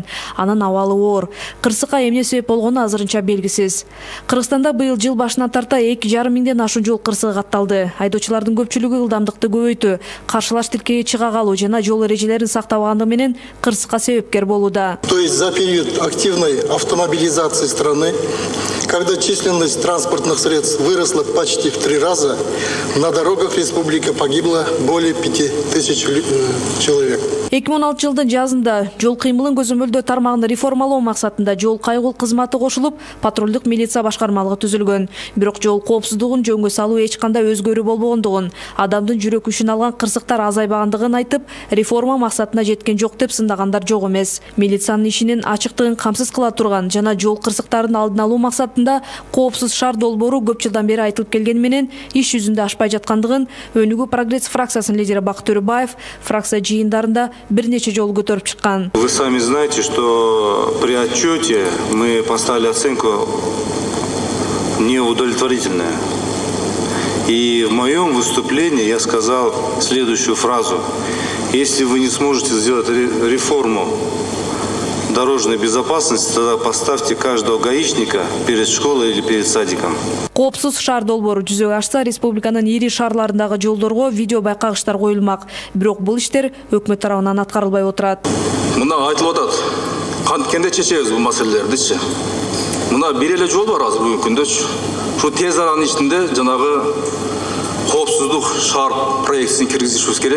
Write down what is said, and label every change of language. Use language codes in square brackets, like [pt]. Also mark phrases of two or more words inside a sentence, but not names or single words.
[ky] Анын абалы оор. Кырсыкка эмне себеп болгону азырынча белгисиз. Кыргызстанда быйыл жыл башынан тарта 2,5 миңден ашуун жол кырсыгы катталды. Айдоочулардын көпчүлүгү ылдамдыкты көбөйтүү, каршылаш тилкеге чыга калуу жана жол эрежелерин сактабагандыгы менен кырсыкка себепкер болууда. [ru] То есть за период активной автомобилизации страны, когда численность транспортных средств выросла почти в 3 раза, на дорогах республики погибло более 5000 человек. [ky] 2016 жылдын жазында жол кыймылын көзөмөлдөө тармагын реформалоо максатында жол кайгыл кызматы кошулуп, патрулдук милиция башкармалыгы түзүлгөн. Бирок жол коопсуздугун жөнгө салуу эч кандай өзгөрүү болбогондугун, адамдын жүрөк күчүн алган кырсыктар азайбагандыгын айтып, реформа максатына жеткен жок деп сындагандар жок эмес. Милициянын ишинин ачыктыгын камсыз кыла турган жана жол кырсыктарын алдын алуу максатында коопсуз шаар долбоору көп жылдан бери айтылып келгени менен иш жүзүндө ашпай жаткандыгын Өнүгүү прогресс фракциясынын лидери Бакыт Төрөбаев фракция жыйындарында бир нече жолу көтөрүп чыккан. [ru] Вы сами знаете, что при отчете мы поставили оценку неудовлетворительная. И в моем выступлении я сказал следующую фразу. Если вы не сможете сделать реформу дорожной безопасности, тогда поставьте каждого гаишника перед школой или перед садиком. [ky] Коопсуз шаар долбоору жүзөгө ашса, республиканын ири шаарларындагы жолдорго видео байкагычтар коюлмак. Бирок бул иштер өкмөт тарабынан аткарылбай отурат. Мына айтылып атат. Канткенде чечебиз бул маселелердичи. Мына бир эле жол бар азыр бүгүнкү күндөчү. Ушу тез аранын ичинде жанагы коопсуздук шаар проектисин киргизишибиз керек.